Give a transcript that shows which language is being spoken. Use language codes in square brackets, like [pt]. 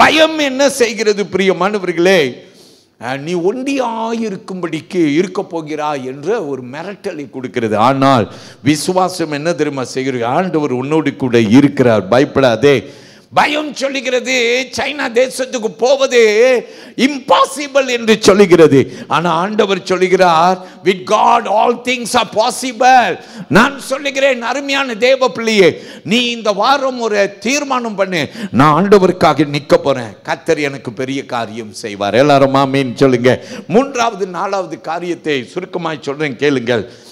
[ta] பயம் என்ன செய்கிறது? பிரியமானவர்களே, நீ ஒண்டியாயிருக்கும்படிக்கு இருக்க போகிறாய் என்ற ஒரு மிரட்டலை கொடுக்கிறது. ஆனால் விசுவாசம் என்ன தெரியுமா செய்கிறது? ஆண்டவர் உன்னோடு கூட இருக்கிறார், பயப்படாதே. பயம் சொல்லுகிறது சைனா தேசத்துக்கு போவது இம்பாசிபிள் என்று சொல்லுகிறது. ஆனால் ஆண்டவர் சொல்லுகிறார், [en] with God all things are possible. [ta] நான் சொல்லுகிறேன், அருமையான தேவ பிள்ளையே, நீ இந்த வாரம் ஒரு தீர்மானம் பண்ணு, நான் ஆண்டவருக்காக நிற்க போறேன், கர்த்தர் எனக்கு பெரிய காரியம் செய்வார். எல்லாரும் ஆமென் சொல்லுங்க. மூன்றாவது நாலாவது காரியத்தை சுருக்கமாய் சொல்றேன் கேளுங்கள்.